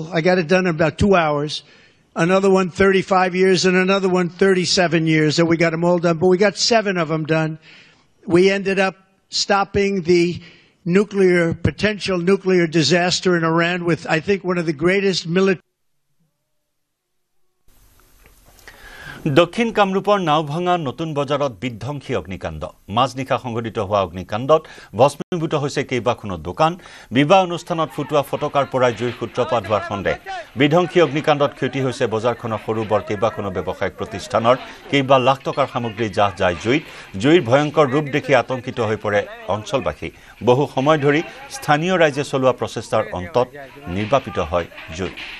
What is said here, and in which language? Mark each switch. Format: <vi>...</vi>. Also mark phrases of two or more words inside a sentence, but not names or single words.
<en>I got it done in about 2 hours. Another one, 35 years, and another one, 37 years. And we got them all done. But we got 7 of them done. We ended up stopping the potential nuclear disaster in Iran with, I think, one of the greatest military</en> <as>দক্ষিণ কামৰূপৰ নাওভাঙা নতুন বজাৰত বিধ্বংসী অগ্নিকাণ্ড মাজনিশা সংঘটিত হোৱা অগ্নিকাণ্ডত ভস্মীভূত হৈছে কেইবাখনো দোকান বিবাহ অনুষ্ঠানত ফুটুৱা ফটকাৰ পৰাই জুইৰ সূত্ৰপাত হোৱাৰ সন্দেহ বিধ্বংসী অগ্নিকাণ্ডত ক্ষতি হৈছে বজাৰখনৰ সৰু বৰ কেইবাখনো ব্যৱসায়িক প্ৰতিষ্ঠানৰ কেইবা লাখ টকাৰ সামগ্ৰী জাহ যায় জুইৰ ভয়ংকৰ ৰূপ দেখি আতংকিত হৈ পৰে অঞ্চলবাসী বহু সময় ধৰি স্থানীয় ৰাইজে চলোৱা প্ৰচেষ্টাৰ অন্তত নিৰ্বাপিত হয় জুই</as>